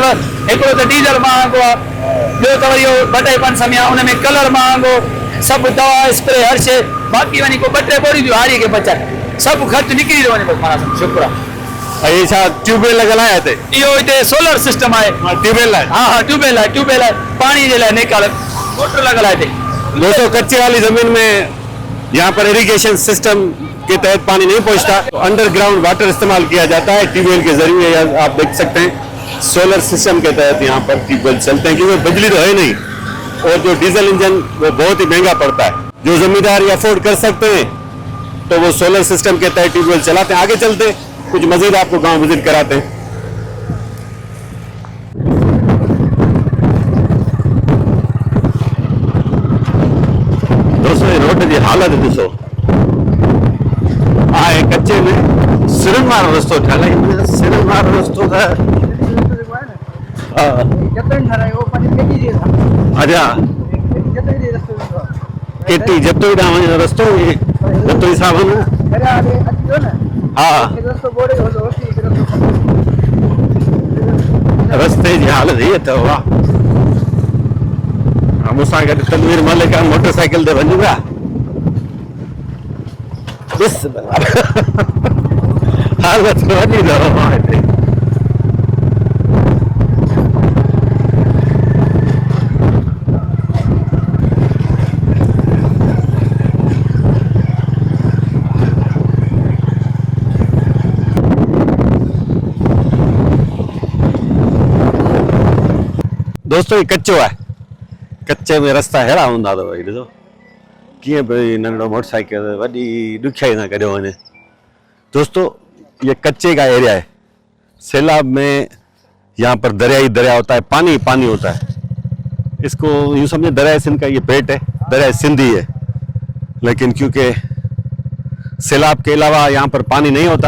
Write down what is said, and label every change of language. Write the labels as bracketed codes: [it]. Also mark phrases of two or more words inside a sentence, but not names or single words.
[sd] हिकिड़ो त डीज़ल महांगो आहे, ॿियो त वरी 2-500 उन में कलर महांगो, सभु दवा स्प्रे हर शइ। बाक़ी वञी को 2-3 बोरियूं थियूं हारीअ खे बचाए, सभु ख़र्च निकिरी थो वञे बसि माना शुक्र आहे। ये छा ट्यूबवेल लॻल आहे हिते? इहो हिते सोलर सिस्टम आहे। ट्यूबवेल आहे? हा ट्यूबवेल आहे पाणी जे लाइ निकाल मोटर लॻल आहे हिते। [hi] दोस्तों कच्चे वाली जमीन में यहाँ पर इरिगेशन सिस्टम के तहत पानी नहीं पहुंचता, तो [en] underground water [hi] इस्तेमाल किया जाता है ट्यूबवेल के जरिए। आप देख सकते हैं सोलर सिस्टम के तहत यहाँ पर ट्यूबवेल चलते हैं, क्योंकि बिजली तो है नहीं और जो डीजल इंजन वो बहुत ही महंगा पड़ता है। जो जमींदार ये अफोर्ड कर सकते हैं तो वो सोलर सिस्टम के तहत ट्यूबवेल चलाते हैं। आगे चलते कुछ मजीद आपको गाँव विजिट कराते हैं। दोस्तों ये रोड की हालत [sd] ॾिसो आहे। कच्चे में सिरनि वारो रस्तो ठहियल आहे। सिरनि वारो रस्तो त अच्छा केटी जतो ॾांहुं वञण रस्तो जतो हिसाब न। हा रस्ते जी हालत हीअ अथव। वाह मुसां गॾु तनवीर मलिक मोटरसाइकिल ते वञूंगा। हालत वॾी अथव हिते। दोस्तों, ये कच्चो है, कच्चे में रास्ता अहिड़ा हूंदा अथव। भई ॾिसो कीअं भई नंढिड़ो मोटरसाइकिल वॾी ॾुखियाई सां कढियो वञे। [hi] दोस्तों, ये कच्चे का एरिया है। सैलाब में यहाँ पर दरिया ही दरिया होता है, पानी ही पानी होता है। इसको यूँ समझे दरिया सिंध का ये पेट है, दरिया सिंध ही है। लेकिन क्योंकि सैलाब के अलावा यहाँ पर पानी नहीं होता।